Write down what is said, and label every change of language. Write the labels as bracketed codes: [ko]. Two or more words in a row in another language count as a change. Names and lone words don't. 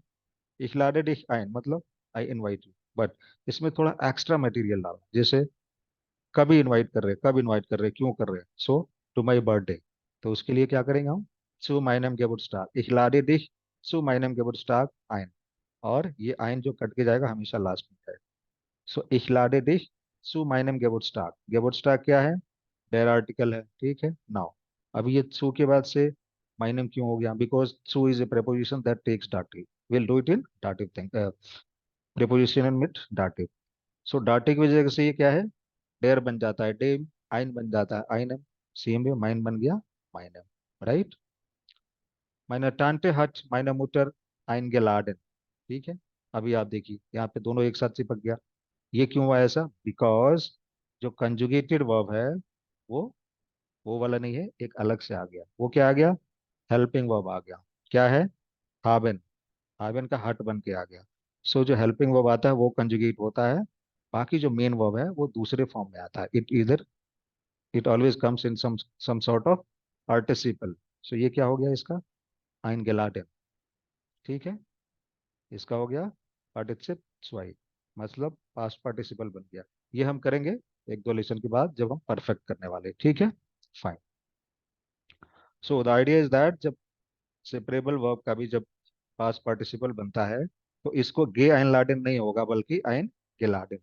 [de] ich lade dich ein मतलब [en] I invite you. [hi] बट इसमें थोड़ा एक्स्ट्रा मटेरियल डालना. जैसे कभी इनवाइट कर रहे हैं, कब इनवाइट कर रहे हैं, क्यों कर रहे हैं. [en] so to my birthday. [hi] तो उसके लिए क्या करेंगे हम? [de] zu meinem Geburtstag. ich lade dich zu meinem Geburtstag ein. [hi] और ये आइन जो कट के जाएगा हमेशा लास्ट में जाएगा. [de] सो ich lade dich zu meinem Geburtstag. [hi] Geburtstag क्या है? डेर आर्टिकल है. ठीक है. नाउ अभी ये सू के बाद से माइनम क्यों हो गया? [en] because zu is a preposition that takes dative. We'll do it in dative thing. preposition and with dative. [hi] सो dative की वजह से ये क्या है? डेर बन जाता है डेम. आइन बन जाता है आइनम. सेम भी माइन बन गया माइनम. राइट. [de] meiner Tante hat meiner Mutter eingeladen. [hi] ठीक है. अभी आप देखिए यहाँ पे दोनों एक साथ चिपक गया. ये क्यों हुआ ऐसा? बिकॉज जो कंजुगेटेड वर्ब है वो वो वाला नहीं है, एक अलग से आ गया. वो क्या आ गया? हेल्पिंग वर्ब आ गया. क्या है? हाबेन. हाबेन का हट बन के आ गया. सो जो हेल्पिंग वर्ब आता है वो कंजुगेट होता है. बाकी जो मेन वर्ब है वो दूसरे फॉर्म में आता है. [en] it always comes in some sort of participle. [hi] सो ये क्या हो गया इसका? आइन गेलाटेन. ठीक है. इसका हो गया [de] Partizip zwei, [hi] मतलब पास्ट पार्टिसिपल बन गया. ये हम करेंगे एक दो लेसन के बाद जब हम परफेक्ट करने वाले. ठीक है. फाइन. [en] so the idea is that [hi] जब [en] separable verb [hi] का भी जब [en] past participle [hi] बनता है तो इसको [de] ge ein laden [hi] नहीं होगा बल्कि [de] ein geladen.